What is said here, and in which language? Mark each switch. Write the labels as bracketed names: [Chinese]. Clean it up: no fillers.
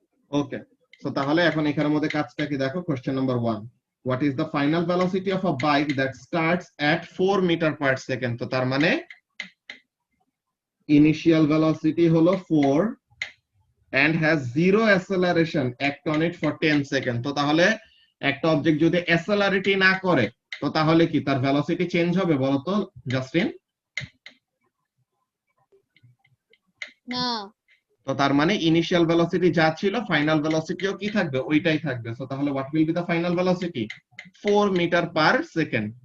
[Bangla] ওকে, so তাহলে এখন এখানের মধ্যে কাজটা কি দেখো। [English] Question number 1, what is the final velocity of a bike that starts at 4 metre per second? [Bangla] তো তার মানে ইনিশিয়াল ভেলোসিটি হলো 4 [English] and has zero acceleration, act on it for 10 [Bangla] second. তো তাহলে একটা অবজেক্ট যদি অ্যাসেলারেটি না করে, তো তাহলে কি তার ভেলোসিটি চেঞ্জ হবে বলো তো জাস্টিন? না। তো তার মানে ইনিশিয়াল ভেলোসিটি যা ছিল ফাইনাল ভেলোসিটিও কি থাকবে? ওইটাই থাকবে। সো তাহলে [English] What will be the final velocity? 4 metre per second.